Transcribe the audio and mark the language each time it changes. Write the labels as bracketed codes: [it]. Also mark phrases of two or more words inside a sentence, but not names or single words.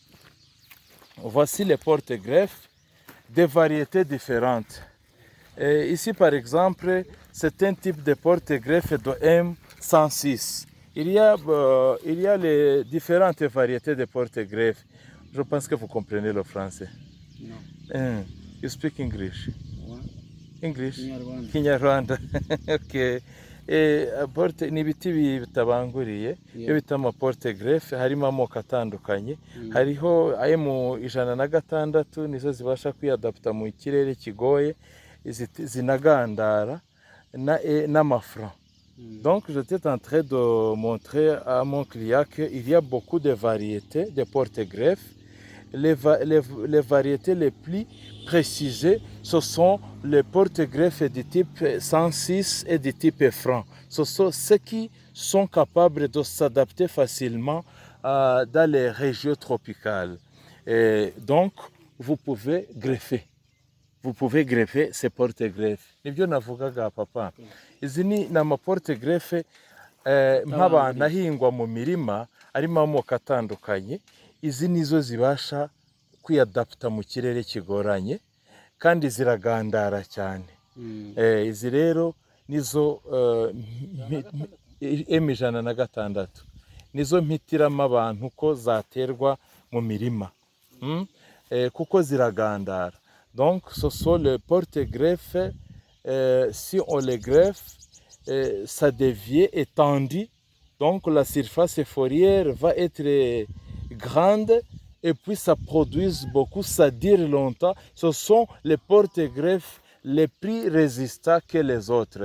[fr] Voici les porte-greffes de variétés différentes. Et ici, par exemple, c'est un type de porte-greffe de M106. Il y a les différentes variétés de porte-greffes. Je pense que vous comprenez le français. [en] No. You speak English? What? English? Kinyarwanda. Kinyarwanda. Okay. [rw] Ni ibiti bitabanguriye iyo bita amaporte-greffe, harimo amoko atandukanye. Hariho ayo mu 106 nizo zibasha kwiyadapta mu kirere kigoye, zinagandara n'amafra. [fr] Donc j'étais en train de montrer à mon client qu'il y a beaucoup de variétés de porte-greffes. Les variétés les plus précisées, ce sont les porte-greffes du type 106 et du type franc. Ce sont ceux qui sont capables de s'adapter facilement dans les régions tropicales. Et donc, vous pouvez greffer. Vous pouvez greffer ces porte-greffes. [rw] Nibyo navugaga papa. Izi ni amaporte-greffe nk'abantu ahingwa mu mirima arimo amoko atandukanye. Izi nizo zibasha kwiyadapta mu kirere kigoranye kandi ziragandara cyane. Izi rero nizo M106 nizo mpitiramo abantu ko zaterwa mu mirima kuko ziragandara. [fr] Donc ce sont les porte-greffes, si on les greffe, ça devient étendu, donc la surface foliaire va être grande et puis ça produit beaucoup, ça dure longtemps. Ce sont les porte-greffes les plus résistants que les autres.